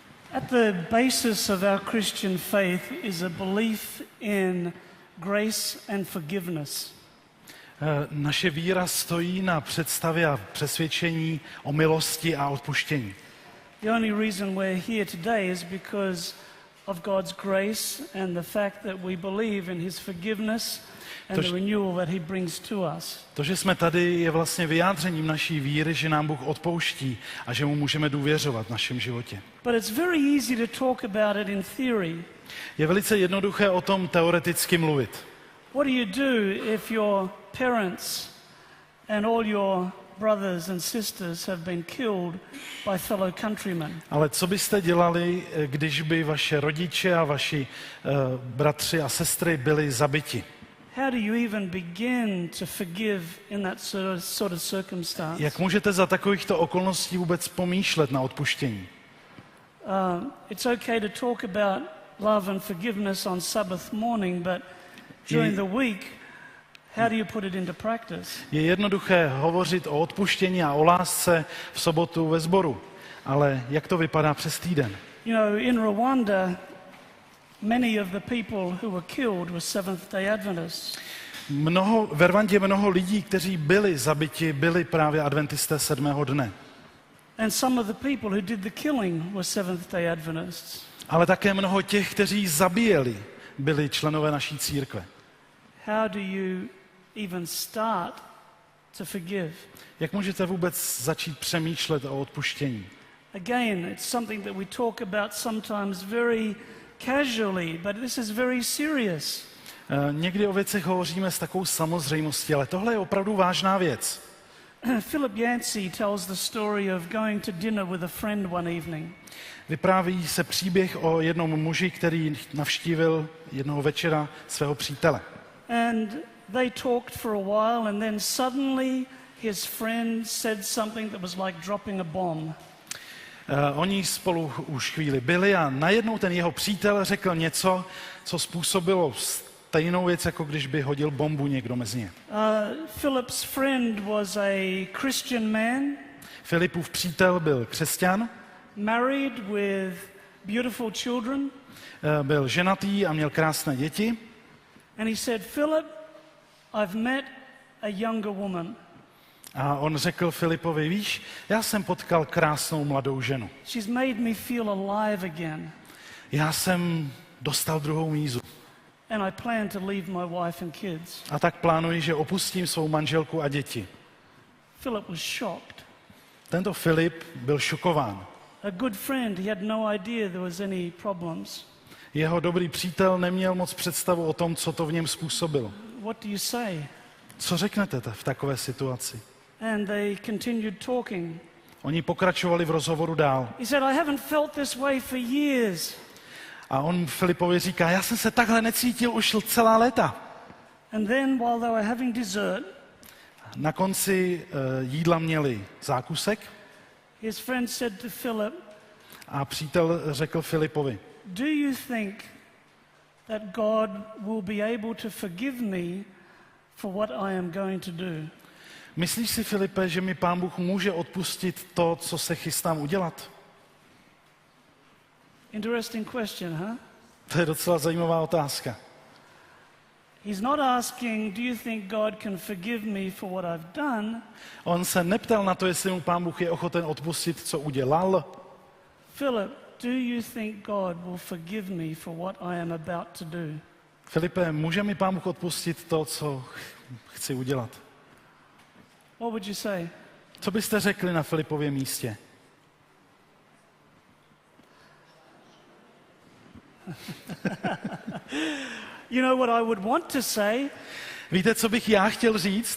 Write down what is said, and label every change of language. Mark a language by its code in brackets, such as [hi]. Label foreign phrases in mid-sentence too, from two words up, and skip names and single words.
[en] At the basis of our Christian faith is a belief in grace and forgiveness. [cs] Naše víra stojí na představě a přesvědčení o milosti a odpuštění. [en] The only reason we're here today is because of God's grace and the fact that we believe in his forgiveness and the renewal that he brings to us. [cs] To, že jsme tady, je vlastně vyjádřením naší víry, že nám Bůh odpouští a že mu můžeme důvěřovat v našem životě. [en] But it's very easy to talk about it in theory. [cs] Je velice jednoduché o tom teoreticky mluvit. [en] What do you do if your parents and all your brothers and sisters have been killed by fellow countrymen? [cs] Ale co byste dělali, když by vaše rodiče a vaši bratři a sestry byli zabiti? [en] How do you even begin to forgive in that sort of circumstance? [cs] Jak můžete za takovýchto okolností vůbec pomýšlet na odpuštění? [en] It's okay to talk about love and forgiveness on Sabbath morning, but during the week, how do you put it into practice? [cs] Je jednoduché hovořit o odpuštění a o lásce v sobotu ve sboru, ale jak to vypadá přes týden? [en] You know, in Rwanda, many of the people who were killed were Seventh-day Adventists. [cs] Ve Rwandě mnoho lidí, kteří byli zabiti, byli právě adventisté sedmého dne. [en] And some of the people who did the killing were Seventh-day Adventists. [cs] Ale také mnoho těch, kteří zabíjeli, byli členové naší církve. [en] How do you even start to forgive? [cs] Jak můžete vůbec začít přemýšlet o odpuštění? [en] Again, it's something that we talk about sometimes very casually, but this is very serious. [cs] Někdy o věcech hovoříme s takovou samozřejmostí, ale tohle je opravdu vážná věc. [en] Philip Yancey tells the story of going to dinner with a friend one evening. [cs] Vypráví se příběh o jednom muži, který navštívil jednoho večera svého přítele. [en] And they talked for a while and then suddenly his friend said something that was like dropping a bomb. [cs] Oni spolu už chvíli byli a najednou ten jeho přítel řekl něco, co způsobilo stejnou věc, jako když by hodil bombu někdo mezi ně. [en] Philip's friend was a Christian man. [cs] Filipův přítel byl křesťan. [en] Married with beautiful children. [cs] Byl ženatý a měl krásné děti. [en] And he said, Philip, I've met a younger woman. [cs] A on řekl Filipovi, víš, já jsem potkal krásnou mladou ženu. [en] She's made me feel alive again. [cs] Já jsem dostal druhou mízu. [en] And I plan to leave my wife and kids. [cs] A tak plánuji, že opustím svou manželku a děti. [en] Philip was shocked. [cs] Tento Filip byl šokován. [en] A good friend, he had no idea there was any problems. [cs] Jeho dobrý přítel neměl moc představu o tom, co to v něm způsobilo. [en] What do you say? [cs] Co řeknete v takové situaci? [en] And they continued talking. [cs] Oni pokračovali v rozhovoru dál. [en] He said, I haven't felt this way for years. [cs] A on Filipovi říká, já jsem se takhle necítil už celá léta. [en] And then while they were having dessert, [cs] na konci jídla měli zákusek. [en] His friend said to Philip, [cs] a přítel řekl Filipovi, [en] do you think that God will be able to forgive me for what I am going to do? [cs] Myslíš si, Filipe, že mi Pán Bůh může odpustit to, co se chystám udělat? [en] Interesting question, huh? [cs] To je docela zajímavá otázka. [en] He's not asking, do you think God can forgive me for what I've done? [cs] On se neptal na to, jestli mu Pán Bůh je ochoten odpustit, co udělal. [en] Philip, do you think God will forgive me for what I am about to do? [cs] Filipe, může mi Pán Bůh odpustit to, co chci udělat? [en] What would you say? [cs] Co byste řekli na Filipově místě? [en] You know what I would want to say? [cs] Víte, co bych já chtěl říct?